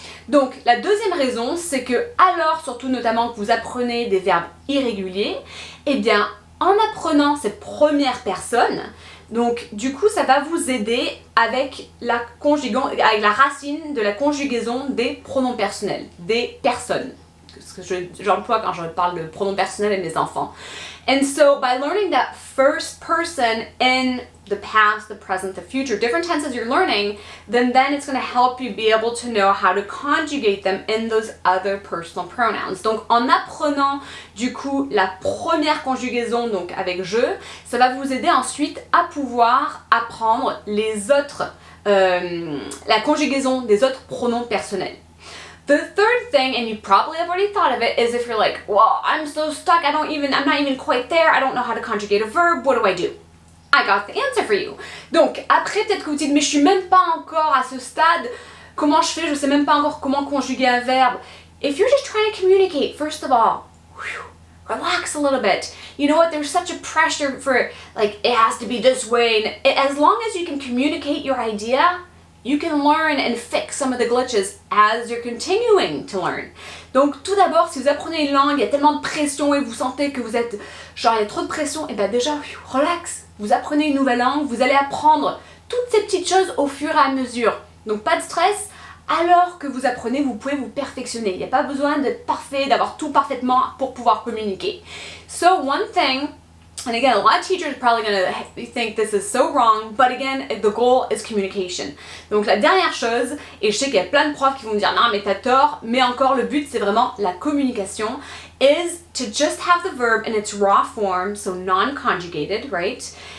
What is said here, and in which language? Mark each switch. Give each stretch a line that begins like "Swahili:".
French: Donc la deuxième raison, c'est que alors, surtout notamment que vous apprenez des verbes irréguliers, eh bien en apprenant cette première personne, donc du coup ça va vous aider avec la racine de la conjugaison des pronoms personnels, des personnes. Ce que j'emploie quand je parle de pronoms personnels à mes enfants.
English: And so by learning that first person in the past, the present, the future, different tenses you're learning, then it's going to help you be able to know how to conjugate them in those other personal pronouns.
French: Donc en apprenant du coup la première conjugaison, donc avec je, ça va vous aider ensuite à pouvoir apprendre les autres, la conjugaison des autres pronoms personnels.
English: The third thing, and you probably have already thought of it, is if you're like, well, I'm so stuck, I'm not even quite there, I don't know how to conjugate a verb, what do I do? I got the answer for you.
French: Donc, après, peut-être que vous dites, mais je suis même pas encore à ce stade, comment je fais, je sais même pas encore comment conjuguer un verbe.
English: If you're just trying to communicate, first of all, relax a little bit. You know what, there's such a pressure for, like, it has to be this way, and as long as you can communicate your idea, you can learn and fix some of the glitches as you're continuing to learn.
French: Donc tout d'abord, si vous apprenez une langue, il y a tellement de pression et vous sentez que vous êtes, genre il y a trop de pression, et bien déjà, relax. Vous apprenez une nouvelle langue, vous allez apprendre toutes ces petites choses au fur et à mesure. Donc pas de stress, alors que vous apprenez, vous pouvez vous perfectionner. Il n'y a pas besoin d'être parfait, d'avoir tout parfaitement pour pouvoir communiquer.
English: So one thing, and again, a lot of teachers are probably going to think this is so wrong, but again, the goal is communication.
French: Donc la dernière chose, et je sais qu'il y a plein de profs qui vont me dire non mais t'as tort, mais encore le but c'est vraiment la communication,
English: is to just have the verb in its raw form, so non-conjugated, right?